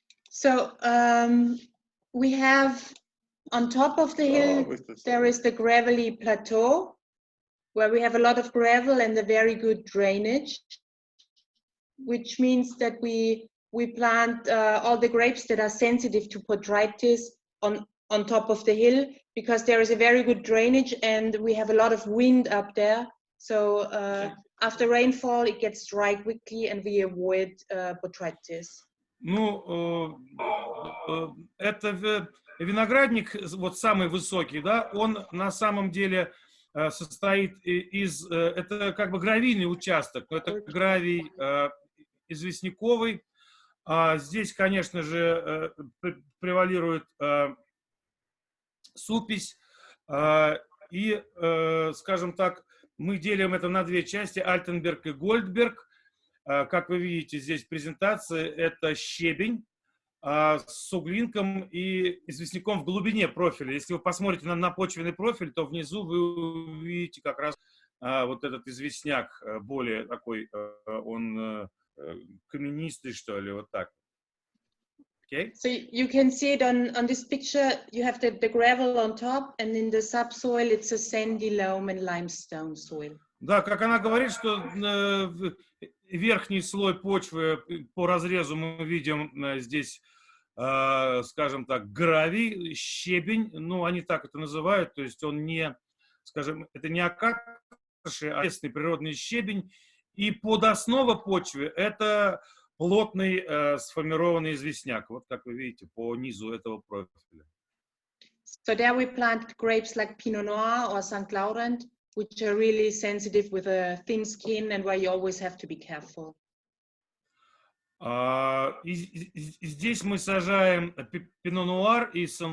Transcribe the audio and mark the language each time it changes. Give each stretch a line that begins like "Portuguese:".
English: So we have on top of the hill there is the gravelly plateau where we have a lot of gravel and a very good drainage, which means that we plant all the grapes that are sensitive to botrytis on top of the hill, because there is a very good drainage and we have a lot of wind up there. So after rainfall, it gets dry quickly and we avoid botrytis.
Russian: Ну, это виноградник, вот самый высокий, да, он на самом деле состоит из, это как бы гравийный участок, но это гравий известняковый. Здесь, конечно же, превалирует супись, и, скажем так, мы делим это на 2 части, Альтенберг и Гольдберг. Как вы видите здесь в презентации, это щебень с суглинком и известняком в глубине профиля. Если вы посмотрите на почвенный профиль, то внизу вы увидите как раз вот этот известняк, более такой, он каменистый, что ли, вот так.
English: Okay. So you can see it on this picture. You have the gravel on top, and in the subsoil it's a sandy loam and limestone soil.
Russian: Да, как она говорит, что верхний слой почвы по разрезу мы видим здесь, скажем так, гравий, щебень, ну они так это называют, то есть он не, скажем, это не окатыши, а местный природный щебень, и подоснова почвы это плотный сформированный известняк, вот как вы видите по низу этого профиля.
English: So there we plant grapes like Pinot Noir or St. Laurent, which are really sensitive with a thin skin and where you always have to be careful.
Russian: И здесь мы сажаем Pinot Noir и St.